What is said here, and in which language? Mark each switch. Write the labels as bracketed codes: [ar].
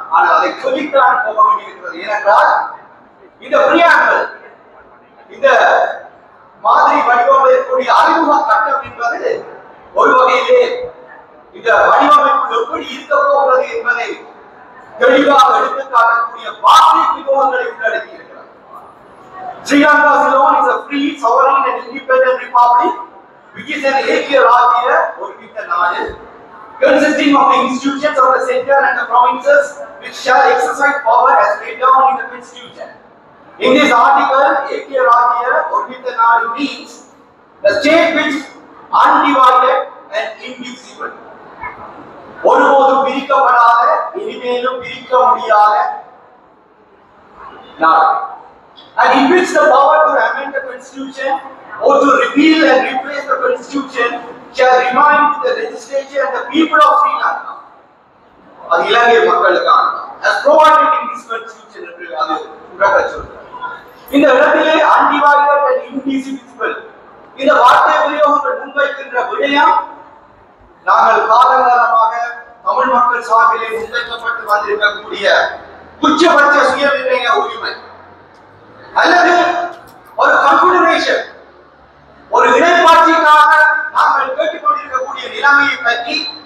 [ta] ஆனால் அதை சொல்லித்தான் போக வேண்டியிருக்கிறது. ஏனென்றால் இந்த பிரியாமல் இந்த மாதிரி வடிவமைக்கக்கூடிய அறிமுக கட்டம் என்பது ஒரு வகையிலே இந்த வடிவமைப்பு எப்படி இருக்க போகிறது என்பதை தெளிவாக எடுத்துக்காட்டக்கூடிய விவரங்களை உள்ளடக்கி இருக்கிறார். [en] Sri Lanka Ceylon is a free, sovereign and independent republic which is an [ta] ஏக்கிய ராஜ்ய ஒருமித்த நாடு [en] consisting of the institutions of the center and the provinces which shall exercise power as laid down in the constitution. In this article, [ta] ஏக்கிய ராஜ்ய ஒருமித்த நாடு [en] means the state which undivided and indivisible. [ta] ஒருபோதும் பிரிக்கப்படாத, இனிமேலும் பிரிக்க முடியாத நாடு. [en] And in which the power to amend the constitution or to repeal and replace the constitution shall remain with the legislature and the people of Sri Lanka. [ta] அது இலங்கை மக்களுக்கான [en] as provided in this constitution [ta] என்று அது உடனே சொல்றார். இந்த இடத்திலே [en] undivided and indivisible [ta] இந்த வார்த்தை பிரயோகங்கள் முன்வைக்கின்ற விடயம் நாங்கள் காலங்காலமாக தமிழ் மக்கள் சார்பிலே முன்வைக்கப்பட்டு வந்திருக்கக்கூடிய உச்சபட்ச சுயநிர்ணய உரிமை அல்லது ஒரு கன்ஃபெடரேஷன், ஒரு இணைப்பாட்சிக்காக நாங்கள் கேட்டுக்கொண்டிருக்கக்கூடிய நிலைமையை பற்றி